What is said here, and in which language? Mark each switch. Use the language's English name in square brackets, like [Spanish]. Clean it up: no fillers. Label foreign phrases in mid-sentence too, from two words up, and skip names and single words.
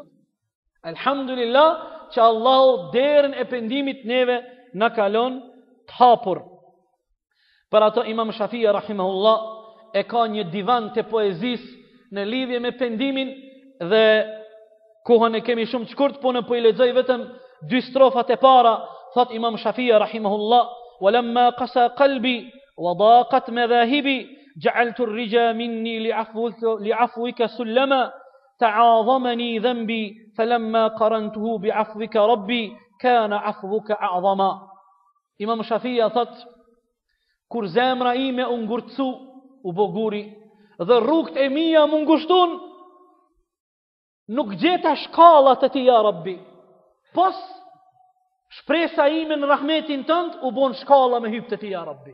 [Albanian] Elhamdulillah që Allahu derën e pendimit neve na kalon të hapur. Për ato Imam Shafia rahimahullah e ka një divan të poezisë në lidhje me pendimin dhe kohën e kemi shumë të shkurt, po në po i lexoj vetëm dy strofat e para. [Arabic] Thot Imam Shafia rahimahullah, "ولما قسا قلبي وضاقت مذاهبي جعلت الرجا مني لعفوك سلما تعاظمني ذنبي فلما قرنته بعفوك ربي كان عفوك أعظما." [Albanian] Imam Shafia thot, kur zemra ime u ngurtësu, u boguri, dhe rrugët e mia më ngushtun, nuk gjeta shkallat e ti [Arabic] يا ربي. [Albanian] Pos shpresa ime në rahmetin tënd u bon shkalla me hyp të ti [Arabic] يا ربي.